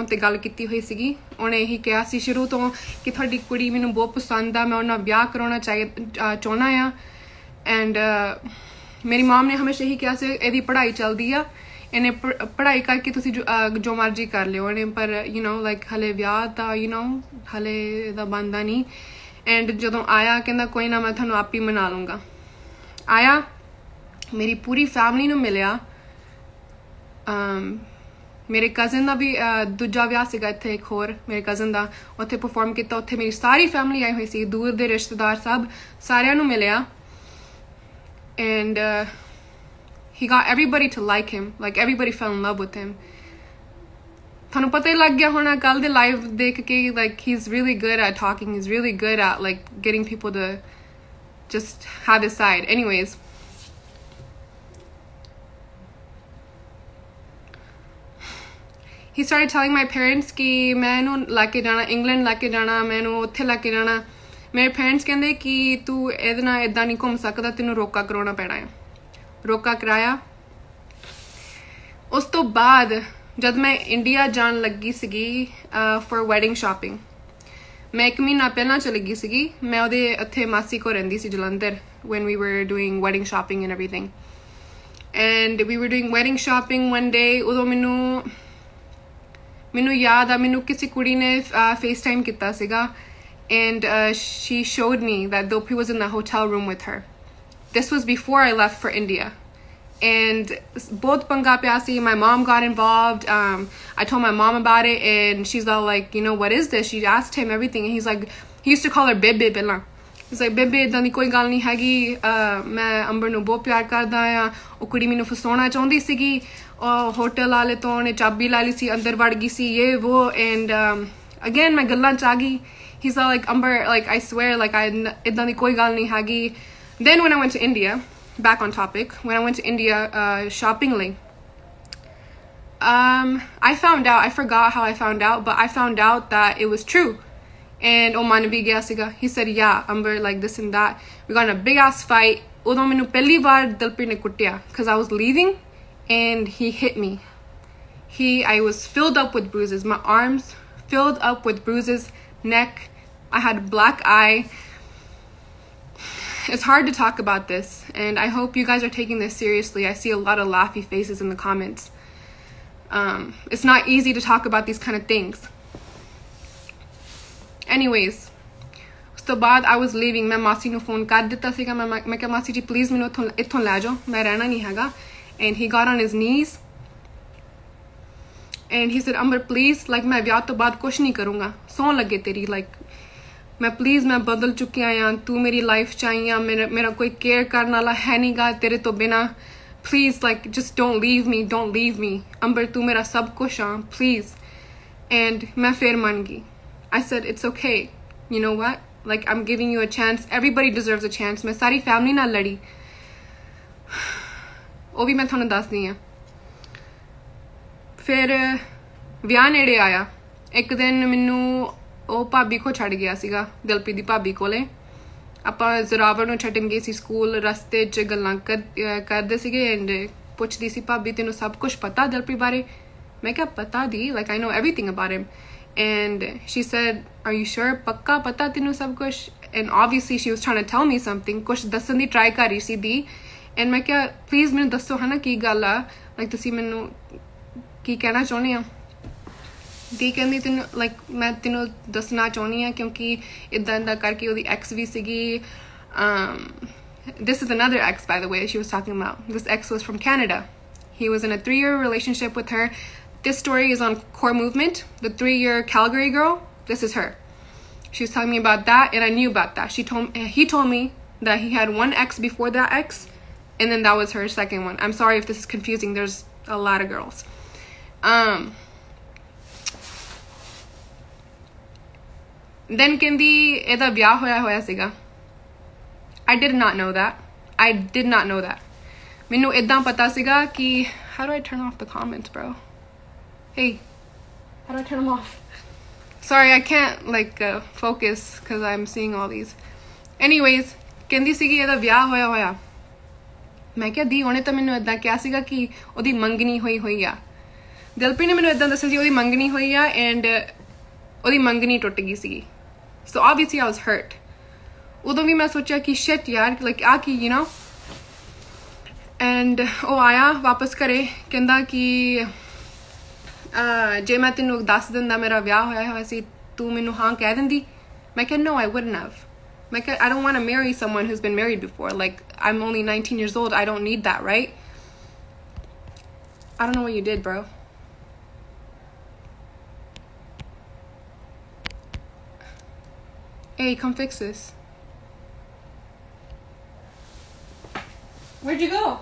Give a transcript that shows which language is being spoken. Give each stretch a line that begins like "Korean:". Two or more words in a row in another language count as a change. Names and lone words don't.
Punjabi: ਤੇ ਗੱਲ ਕੀਤੀ ਹੋਈ ਸੀਗੀ ਉਹਨਾਂ ਇਹੀ ਕਿਹਾ ਸੀ ਸ਼ੁਰੂ ਤੋਂ ਕਿ ਥੋੜ੍ਹੀ ਕੁੜੀ ਮੈਨੂੰ ਬਹੁਤ ਪਸੰਦ ਆ ਮੈਂ ਉਹਨਾਂ ਬਿਆਹ ਕਰਾਉਣਾ ਚਾਹੁੰਨਾ ਆ ਐਂਡ ਮੇਰੀ ਮੌਮ ਨੇ ਹਮੇਸ਼ਾ ਇਹੀ ਕਿਹਾ ਸੀ ਏਦੀ ਪੜ੍ਹਾਈ ਚੱਲਦੀ ਆ ਇਹਨਾਂ ਪੜ੍ਹਾਈ ਕਰਕੇ ਤੁਸੀਂ ਜੋ ਮਰਜ਼ੀ ਕਰ ਲਿਓ ਇਹਨਾਂ ਪਰ
English: you know like
Punjabi: ਹਲੇ ਬਿਆਹ ਦਾ
English: you know
Punjabi: ਹਲੇ ਦਾ ਬਣਦਾ ਨਹੀਂ ਐਂਡ ਜਦੋਂ ਆਇਆ ਕਹਿੰਦਾ ਕੋਈ ਨਾ ਮੈਂ ਥੋਨੂੰ ਆਪ ਹੀ ਮਨਾ ਲੂੰਗਾ ਆਇਆ ਮੇਰੀ ਪੂਰੀ ਫੈਮਿਲੀ ਨੂੰ ਮਿਲਿਆ ਮੇਰੇ ਕਜ਼ਨ ਕਾ ਭੀ ਦੂਜਾ ਵਿਆਹ ਸੀਗਾ ਇੱਥੇ ਇੱਕ ਹੋਰ ਮੇਰੇ ਕਜ਼ਨ ਕਾ ਉੱਥੇ ਪਰਫਾਰਮ ਕੀਤਾ ਉੱਥੇ ਮੇਰੀ ਸਾਰੀ ਫੈਮਿਲੀ ਆਈ ਹੋਈ ਸੀ ਦੂਰ ਦੇ ਰਿਸ਼ਤੇਦਾਰ ਸਭ ਸਾਰਿਆਂ ਨੂੰ ਮਿਲਿਆ ਐਂਡ
English: he got everybody to like him like everybody fell in love with him
Punjabi: ਥੋਨੂੰ ਪਤਾ ਹੀ ਲੱਗ ਗਿਆ ਹੋਣਾ ਕੱਲ੍ਹ ਦੇ ਲਾਈਵ ਦੇਖ ਕੇ
English: like he's really good at talking he's really good at like getting people to just have his side anyways he started telling my parents
Punjabi: ਕਿ ਮੈਂ ਇਹਨੂੰ ਲੈਕੇ ਜਾਣਾ ਇੰਗਲੈਂਡ ਲੈਕੇ ਜਾਣਾ ਮੈਂ ਇਹਨੂੰ ਉੱਥੇ ਲੈਕੇ ਜਾਣਾ ਮੇਰੇ ਪੇਰੈਂਟਸ ਕਹਿੰਦੇ ਕਿ ਤੂੰ ਇਹਦੇ ਨਾਲ ਇੱਦਾਂ ਨਹੀਂ ਘੁੰਮ ਸਕਦਾ ਤੈਨੂੰ ਰੋਕਾ ਕਰਾਉਣਾ ਪੈਣਾ ਹੈ ਰੋਕਾ ਕਰਾਇਆ ਉਸ ਤੋਂ ਬਾਅਦ ਜਬ ਮੈਂ ਇੰਡੀਆ ਜਾਣ ਲੱਗੀ ਸੀਗੀ
English: for wedding shopping
Punjabi: ਮੈਂ 1 ਮਹੀਨਾ ਪਹਿਲਾਂ ਚਲੀ ਗਈ ਸੀਗੀ ਮੈਂ ਉਹਦੇ ਉੱਥੇ ਮਾਸੀ ਕੋ ਰਹਿੰਦੀ ਸੀ ਜਲੰਧਰ
English: when we were doing wedding shopping and everything and we were doing wedding shopping one day
Punjabi: ਉਦੋਂ ਮੈਨੂੰ ਯਾਦ ਆ ਮੈਨੂੰ ਕਿਸੇ ਕੁੜੀ ਨੇ FaceTime ਕੀਤਾ ਸੀਗਾ
English: and she showed me that Dilpreet was in the hotel room with her. This was before I left for India. And both
Punjabi: ਪੰਗਾ ਪਿਆ ਸੀ,
English: my mom got involved. I told my mom about it and she's all like, you know, what is this? She asked him everything and he used to call her bebe
Punjabi: ਪਹਿਲਾਂ
English: he's like bebe
Punjabi: ਇਦਾਂ ਦੀ ਕੋਈ ਗੱਲ ਨਹੀਂ ਹੈਗੀ ਮੈਂ ਅੰਬਰ ਨੂੰ ਬਹੁਤ ਪਿਆਰ ਕਰਦਾ ਆ ਉਹ ਕੁੜੀ ਮੈਨੂੰ ਫਸਾਉਣਾ ਚਾਹੁੰਦੀ ਸੀਗੀ ਹੋਟਲ ਵਾਲੇ ਤੋਂ ਉਹਨੇ ਚਾਬੀ ਲਾ ਲਈ ਸੀ ਅੰਦਰ ਵੜ ਗਈ ਸੀ ਇਹ ਉਹ
English: and again
Punjabi: ਮੈਂ ਗੱਲਾਂ ਚ ਆ ਗਈ
English: he's all like Amber like I
Punjabi: swear like I ਇਦਾਂ ਦੀ ਕੋਈ ਗੱਲ ਨਹੀਂ ਹੈਗੀ
English: then when I went to India back on topic when I went to India shopping
Punjabi: ਲਈ
English: I found out I forgot how I found out but I found out that it was true and
Punjabi: ਓਮਾਨ ਭੀ ਗਿਆ ਸੀਗਾ
English: he said yeah Amber like this and that we got in a big ass fight
Punjabi: ਉਦੋਂ ਮੈਨੂੰ ਪਹਿਲੀ ਬਾਰ Dalpreet ਨੇ ਕੁੱਟਿਆ
English: cuz I was leaving and he hit me I was filled up with bruises my arms filled up with bruises neck I had black eye it's hard to talk about this and I hope you guys are taking this seriously I see a lot of laughy faces in the comments it's not easy to talk about these kind of things anyways
Punjabi: ਉਸ ਤੋਂ ਬਾਅਦ
English: I was leaving
Punjabi: ਮੈਂ ਮਾਸੀ ਨੂੰ ਫੋਨ ਕਰ ਦਿੱਤਾ ਸੀਗਾ ਮੈਂ ਕਿਹਾ ਮਾਸੀ ਜੀ ਪਲੀਜ਼ ਮੈਨੂੰ ਇੱਥੋਂ ਲੈ ਜਾਓ ਮੈਂ ਰਹਿਣਾ ਨਹੀਂ ਹੈਗਾ
English: and he got on his knees and he said Amber please like
Punjabi: ਮੈਂ ਵਿਆਹ ਤੋਂ ਬਾਅਦ ਕੁਛ ਨਹੀਂ ਕਰੂੰਗਾ ਸੌਂ ਲੱਗੇ ਤੇਰੀ like ਮੈਂ ਪਲੀਜ਼ ਮੈਂ ਬਦਲ ਚੁੱਕਿਆ ਆ ਤੂੰ ਮੇਰੀ ਲਾਈਫ ਚ ਆਈ ਆ ਮੇਰਾ ਕੋਈ ਕੇਅਰ ਕਰਨ ਵਾਲਾ ਹੈ ਨਹੀਂਗਾ ਤੇਰੇ ਤੋਂ ਬਿਨਾ
English: please like just don't leave me Amber
Punjabi: ਤੂੰ ਮੇਰਾ ਸਭ ਕੁਛ ਆ
English: please and
Punjabi: ਮੈਂ ਫਿਰ ਮੰਨ ਗਈ
English: I said it's okay you know what like I'm giving you a chance everybody deserves a chance
Punjabi: ਮੈਂ ਸਾਰੀ ਫੈਮਿਲੀ ਨਾਲ ਲੜੀ ਉਹ ਵੀ ਮੈਂ ਤੁਹਾਨੂੰ ਦੱਸਦੀ ਆ ਫਿਰ ਵਿਆਹ ਨੇੜੇ ਆਇਆ ਇੱਕ ਦਿਨ ਮੈਨੂੰ ਉਹ ਭਾਬੀ ਕੋ ਛੱਡ ਗਿਆ ਸੀਗਾ ਦਿਲਪ੍ਰੀਤ ਦੀ ਭਾਬੀ ਕੋਲੇ ਆਪਾਂ ਜ਼ਰਾਵਰ ਨੂੰ ਛੱਡਣ ਗਏ ਸੀ ਸਕੂਲ ਰਸਤੇ 'ਚ ਗੱਲਾਂ ਕਰਦੇ ਸੀਗੇ ਐਂਡ ਪੁੱਛਦੀ ਸੀ ਭਾਬੀ ਤੈਨੂੰ ਸਭ ਕੁਝ ਪਤਾ ਦਿਲਪ੍ਰੀਤ ਬਾਰੇ ਮੈਂ ਕਿਹਾ ਪਤਾ
English: ਦੀ like I know everything about him and she said are you sure
Punjabi: ਪੱਕਾ ਪਤਾ ਤੈਨੂੰ ਸਭ ਕੁਝ
English: and obviously she was trying to tell me something
Punjabi: ਕੁਝ ਦੱਸਣ ਦੀ ਟਰਾਈ ਕਰ ਰਹੀ ਸੀ ਦੀ
English: and
Punjabi: ਮੈਂ ਕਿਹਾ ਪਲੀਜ਼ ਮੈਨੂੰ ਦੱਸੋ ਹਨਾ ਕੀ ਗੱਲ ਆ like ਤੁਸੀਂ ਮੈਨੂੰ ਕੀ ਕਹਿਣਾ ਚਾਹੁੰਦੇ ਆ ਦੀ ਕਹਿੰਦੀ ਤੈਨੂੰ ਲਾਈਕ ਮੈਂ ਤੈਨੂੰ ਦੱਸਣਾ ਚਾਹੁੰਦੀ ਹਾਂ ਕਿਉਂਕਿ ਇਦਾਂ ਕਰਕੇ ਉਹਦੀ ਐਕਸ ਵੀ ਸੀਗੀ
English: this is another ex by the way she was talking about this ex was from Canada he was in a 3-year relationship with her this story is on Core Movement the 3-year Calgary girl this is her she was telling me about that and I knew about that he told me that he had one ex before that ex and then that was her second one I'm sorry if this is confusing there's a lot of girls then
Punjabi: ਕਹਿੰਦੀ ਇਹਦਾ ਵਿਆਹ ਹੋਇਆ ਸੀਗਾ
English: I did not know that
Punjabi: ਮੈਨੂੰ ਇਦਾਂ ਪਤਾ ਸੀਗਾ ਕਿ
English: how do I turn off the comments bro hey how do I turn them off sorry I can't like focus because I'm seeing all these anyways
Punjabi: ਕਹਿੰਦੀ ਸੀਗੀ ਇਹਦਾ ਵਿਆਹ ਹੋਇਆ ਮੈਂ ਕਿਹਾ ਦੀ ਉਹਨੇ ਤਾਂ ਮੈਨੂੰ ਇਦਾਂ ਕਿਹਾ ਸੀਗਾ ਕਿ ਉਹਦੀ ਮੰਗਣੀ ਹੋਈ ਆ ਦਿਲਪ੍ਰੀਤ ਨੇ ਮੈਨੂੰ ਇਦਾਂ ਦੱਸਿਆ ਸੀ ਉਹਦੀ ਮੰਗਣੀ ਹੋਈ ਆ ਐਂਡ ਉਹਦੀ ਮੰਗਣੀ ਟੁੱਟ ਗਈ ਸੀਗੀ
English: so obviously I was hurt
Punjabi: ਉਦੋਂ ਵੀ ਮੈਂ ਸੋਚਿਆ ਕਿ shit ਯਾਰ like ਆ ਕੀ
English: you know
Punjabi: and ਉਹ ਆਇਆ ਵਾਪਸ ਘਰੇ ਕਹਿੰਦਾ ਕਿ ਜੇ ਮੈਂ ਤੈਨੂੰ ਦੱਸ ਦਿੰਦਾ ਮੇਰਾ ਵਿਆਹ ਹੋਇਆ ਸੀ ਤੂੰ ਮੈਨੂੰ ਹਾਂ ਕਹਿ ਦਿੰਦੀ ਮੈਂ ਕਿਹਾ
English: no I wouldn't have
Punjabi: ਮੈਂ ਕਿਹਾ
English: I don't want to marry someone who's been married before like I'm only 19 years old I don't need that right I don't know what you did bro hey come fix this where'd you go